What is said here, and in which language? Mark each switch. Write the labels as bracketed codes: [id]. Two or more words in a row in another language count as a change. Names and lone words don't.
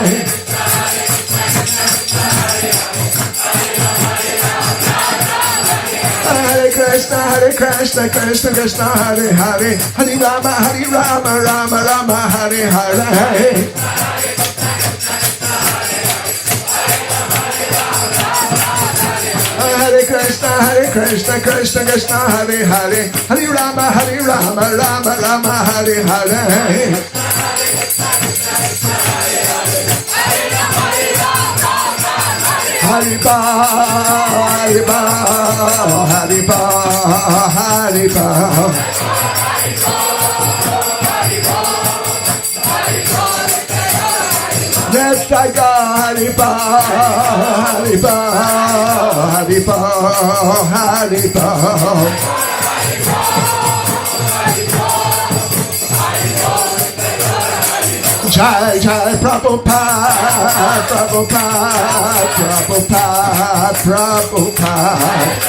[sa] Hare Krishna, Krishna Krishna, Hare Hare, Hare Rama, Rama Rama, Hare Hare. Hare Krishna, Krishna Krishna, Hare Hare, Hare Rama, Rama Rama, Hare Hare. Hariba, Hariba, Hariba, Hariba. Netaga Hariba, Hariba, Hariba, Hariba. Jai Jai Prabhupada, Prabhupada, Prabhupada, Prabhupada.